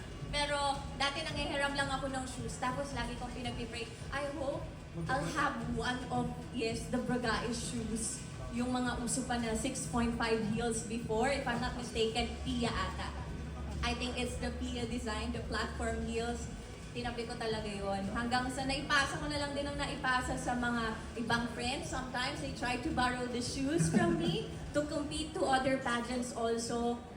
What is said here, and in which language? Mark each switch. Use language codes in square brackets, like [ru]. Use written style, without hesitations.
[tl] Pero dati nangihiram lang ako ng shoes tapos lagi kong pinagpipray, [en] I hope I'll have one of, the Bragais shoes. [tl] Yung mga uso pa na 6.5 heels before, [en] if I'm not mistaken, [tl] Pia ata. [en] I think it's the Pia design, the platform heels. [tl] Tinabi ko talaga yon. Hanggang sa naipasa ko na lang din ang naipasa sa mga ibang friends. [en] Sometimes they try to borrow the shoes from me to compete to other pageants also.